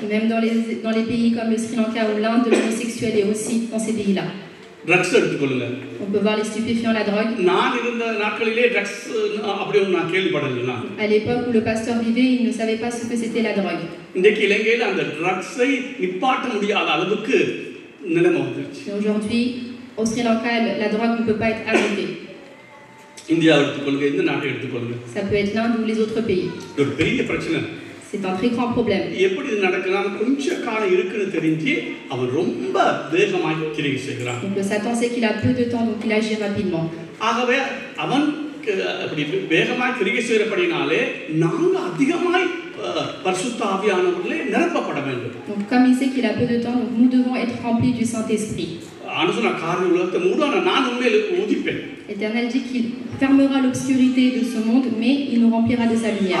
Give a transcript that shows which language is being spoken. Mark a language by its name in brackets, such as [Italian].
[French] Même dans les pays comme le Sri Lanka ou l'Inde, l'homosexuel est aussi dans ces pays-là. [Tamil] Drugs எடுத்துக்கொள்ளுங்க. [French] On peut voir les stupéfiants, la drogue. [Tamil] நான் இருந்த நாட்களிலே drugs அப்படி ஒன்று நான் கேள்விப்படல. [French] À l'époque où le pasteur vivait, il ne savait pas ce que c'était la drogue. [Tamil] இன்றைக்கு இலங்கையில் அந்த ட்ரக்ஸை நிப்பாட்ட முடியாத அளவுக்கு நிலைமை வந்துருச்சு. [French] Aujourd'hui, au Sri Lanka, la drogue ne peut pas être arrêtée. [Tamil] India எடுத்துக்கொள்ளுங்க, இந்த நாட்டை எடுத்துக்கொள்ளுங்க. [French] Ça peut être l'Inde ou les autres pays. [Tamil] ஒரு பெரிய பிரச்சனை. [French] C'est un très grand problème. [Tamil] எப்படி இது நடக்குதுன்னா கொஞ்ச காலம் இருக்குன்னு தெரிஞ்சு அவன் ரொம்ப வேகமாக கிரியை செய்கிறான். [French] Donc le Satan sait qu'il a peu de temps, donc il agit rapidement. [Tamil] ஆகவே அவன் அப்படி வேகமாக கிரியை செய்யறபடினாலே நாங்க அதிகமாய் பரிசுத்த ஆவியானவர்களே நிரப்பப்பட வேண்டும். [French] Donc comme il sait qu'il a peu de temps, donc nous devons être remplis du Saint-Esprit. [Tamil] அனுசன காரிய உலகத்தை மூடான நான் உண்மையிலே உதிப்பேன். [French] L'Éternel dit qu'il fermera l'obscurité de ce monde, mais il nous remplira de sa lumière.